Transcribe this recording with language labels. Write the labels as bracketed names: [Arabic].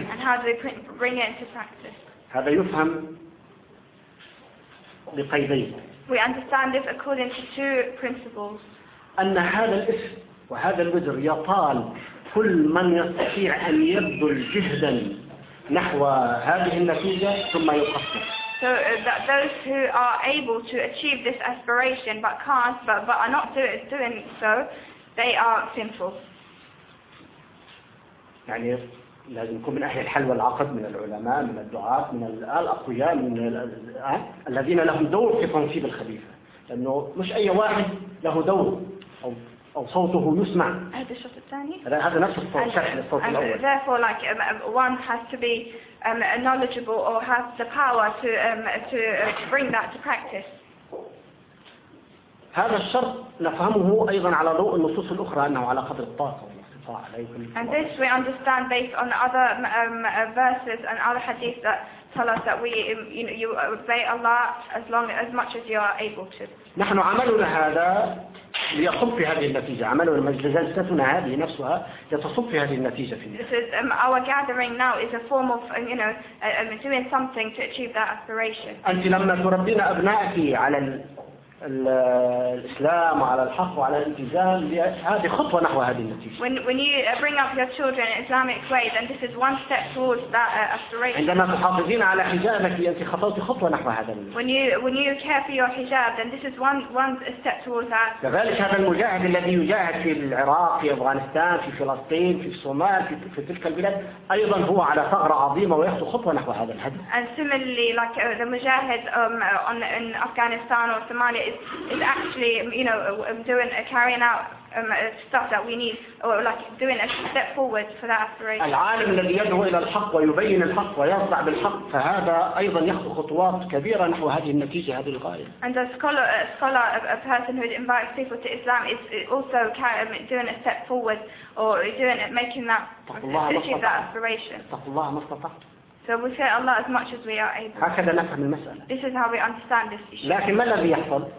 [English] And how do we bring it into practice? [Arabic] هذا يفهم بقيدين. [English] We understand this according to two principles. [Arabic] أن هذا الاسم وهذا الوزر يطال كل من يستطيع أن يبذل جهدا نحو هذه النتيجة ثم يقصر. [English] So that those who are able to achieve this aspiration but can't but are not doing so, they are sinful. [Arabic] يعني لازم يكون من أهل الحل والعقد من العلماء من الدعاة من الأقوياء من الذين لهم دور في تنصيب الخليفة، لأنه مش أي واحد له دور أو صوته يسمع. هذا الشخص الثاني. هذا نفس الصوت الشخص الصوت الأول. [English] And therefore, like one has to be knowledgeable or has the power to bring that to practice. [Arabic] هذا الشرط نفهمه أيضا على ضوء النصوص الأخرى أنه على قدر الطاقة والاستطاعة. استطاع عليكم. [English] And this we understand based on other verses and other hadith that tell us that we, you know, you obey Allah as long as much as you are able to. [Arabic] نحن عملنا هذا ليصب في هذه النتيجة. عملنا جلستنا هذه نفسها يتصب في هذه النتيجة في. [English] This is our gathering now is a form of, you know, doing something to achieve that aspiration. [Arabic] أنت لما تربين أبنائك على الإسلام وعلى الحق وعلى الالتزام هذه خطوة نحو هذه النتيجة. [English] When you bring up your children in Islamic way, then this is one step towards that aspiration. [Arabic] عندما تحافظين على حجابك أنت خطوات خطوة نحو هذا. [English] When you care for your hijab, then this is one step towards that. [Arabic] لذلك هذا المجاهد الذي يجاهد في العراق في أفغانستان في فلسطين في الصومال في تلك البلاد أيضا هو على ثغرة عظيمة ويخطو خطوة نحو هذا الهدف. [English] And similarly, like the mujahid in Afghanistan or Somalia. It's actually, you know, doing carrying out stuff that we need, or like doing a step forward for that aspiration. [Arabic] العالم الذي يدعو إلى الحق ويبين الحق ويصدع بالحق، فهذا أيضا يخطو خطوات كبيرة نحو هذه النتيجة هذه الغاية. [English] And a scholar, a person who invites people to Islam, is also doing a step forward or doing making that achieve that aspiration. [Arabic] تقوى الله ما استطاع. [English] So we say Allah as much as we are able. [Arabic] هكذا نفهم المسألة. [English] This is how we understand this issue. [Arabic] لكن ما الذي يحصل؟